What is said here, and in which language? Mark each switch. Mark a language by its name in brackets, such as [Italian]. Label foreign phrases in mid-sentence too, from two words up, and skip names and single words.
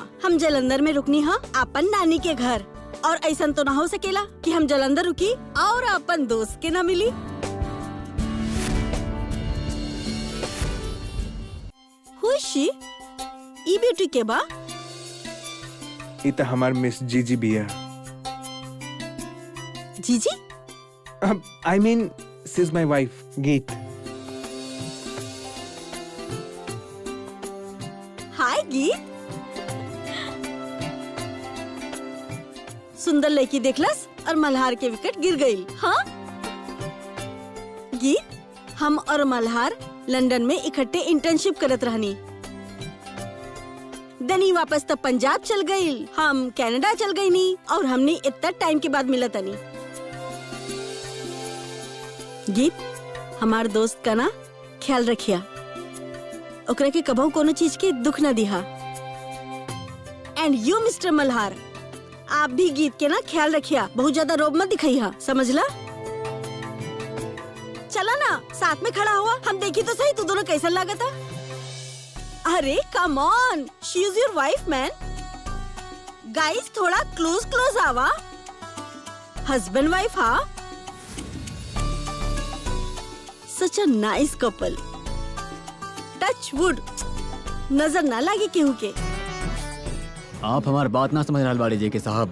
[Bhojpuri] हम जलंधर में रुकनी हा अपन नानी के घर, और ऐसा तो ना हो सकेला कि हम जलंधर रुकी और अपन दोस्त के ना मिली। खुशी ई ब्यूटी के बा? ई तो हमार मिस जीजी बिया। जीजी? [English] I mean, she's my wife, [Bhojpuri] गीत। हाय गीत, सुंदर लड़की देखलस और मल्हार के विकेट गिर गई। हाँ गीत, हम और मल्हार लंदन में इकट्ठे इंटर्नशिप करत रहनी। दनी वापस तब पंजाब चल गई, हम कनाडा चल गई नी, और हमने इतना टाइम के बाद मिला तनी। गीत, हमार दोस्त का ना ख्याल रखिया, ओकरा के कबहू कोनो चीज के दुख न दिहा। [English] and you mister [Bhojpuri] मल्हार, आप भी गीत के ना ख्याल रखिया, बहुत ज्यादा रोब मत दिखाइया, समझला? चला ना, साथ में खड़ा हुआ, हम देखी तो सही तू दोनों कैसा लागता। [English] अरे come on, she is your wife man. [Bhojpuri] गाइस थोड़ा क्लोज आवा, [English] husband wife. हाँ, such a nice couple. touch wood, [Bhojpuri] नजर ना लगे केहू के। आप हमार बात ना समझ रहा बाड़ी जेके साहब।